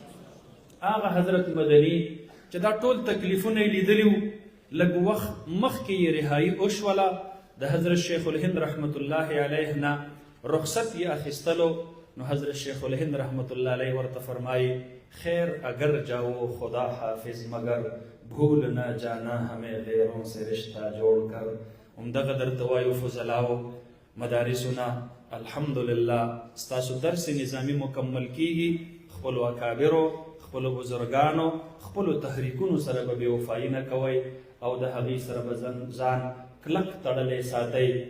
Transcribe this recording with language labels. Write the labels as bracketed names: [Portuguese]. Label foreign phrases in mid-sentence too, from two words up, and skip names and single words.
[Pashto] هغه حضرت مدني چې دا ټول تکلیفونه یې لیدلي وو، لږ وخت مخکې یې رهایي وشوله، د حضرت شیخ الهند رحمت الله علیه نه رخصت یې اخیستلو. نو حضرت شیخ الهند رحمت الله علیه ورته فرمایي [Urdu] خیر اگر جاؤ خدا حافظ مگر بھول نہ جانا ہمیں غیروں سے رشتہ جوڑ کر. [Pashto] همدغه درته وایو فضلاو مدارسونه الحمدلله ستاسو درس نظامی مکمل کیږي، خپلو اکابرو خپلو بزرګانو خپلو تحریکونو سره به بې وفایي نه کوئ او د هغې سره به ځان کلک تړلی ساتئ.